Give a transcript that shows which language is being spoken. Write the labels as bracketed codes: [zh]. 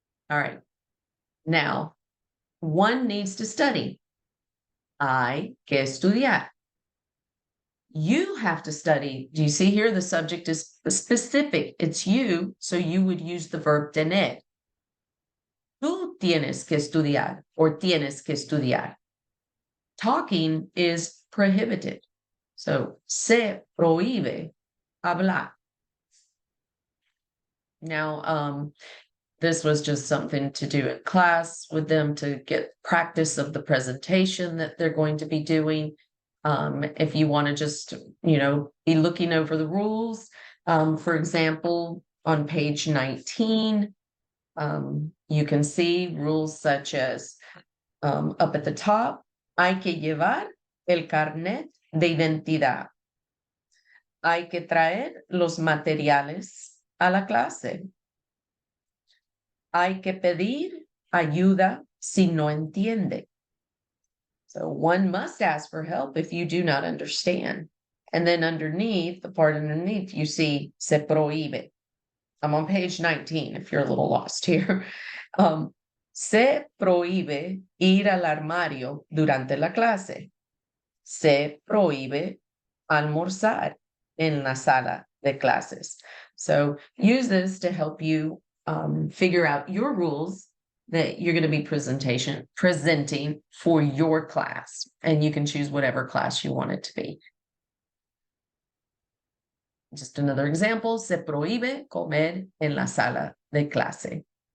[en] All right. Now, one needs to study. [es] Hay que estudiar. [en] You have to study. Do you see here? The subject is specific. It's you, so you would use the verb tener. [es] Tú tienes que estudiar or tienes que estudiar. [en] Talking is prohibited. So, [es] se prohíbe hablar. [en] Now, this was just something to do in class with them to get practice of the presentation that they're going to be doing. If you want to just, be looking over the rules, for example, on page 19, you can see rules such as up at the top, [es] hay que llevar el carnet de identidad. Hay que traer los materiales a la clase. Hay que pedir ayuda si no entiende. [en] So one must ask for help if you do not understand. And then underneath, the part underneath, you see se prohíbe. I'm on page 19 if you're a little lost here. [es] Se prohíbe ir al armario durante la clase. Se prohíbe almorzar en la sala de clases. [en] So use this to help you figure out your rules that you're going to be presenting for your class. And you can choose whatever class you want it to be. Just another example, [es] se prohíbe comer en la sala de clase.